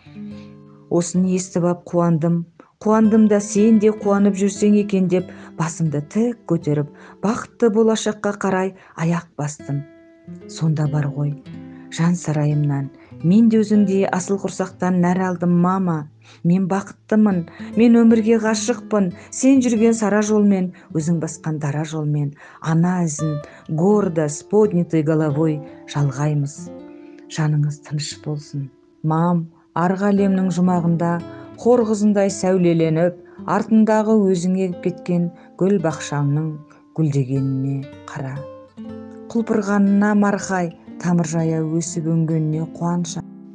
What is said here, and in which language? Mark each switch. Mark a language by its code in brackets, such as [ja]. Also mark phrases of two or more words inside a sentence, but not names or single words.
[kk] Осыны естіп ап қуандым да сен де қуанып жүрсең екен деп басымды тік көтеріп, бақытты болашаққа қарай аяқ бастым. Сонда бар ғой, жан сарайымнан, мен де өзіңдей асыл құрсақтан нәр алдым. Мама, мен бақыттымын, мен өмірге ғашықпын, сен жүрген сара жолмен, өзің басқан дара жолмен, ана ізін [ru] гордо с поднятой головой [kk] жалғаймыз. Жаныңыз тыныш болсын. Мам, арғы әлемнің жұмағында хор қызындай сәулеленіп, артындағы өзіңе кеткен гүл бақшаңның гүлдегеніне қара. Құлпырғанына марқай, тамыр жая өсіп өнгеніне қуанша.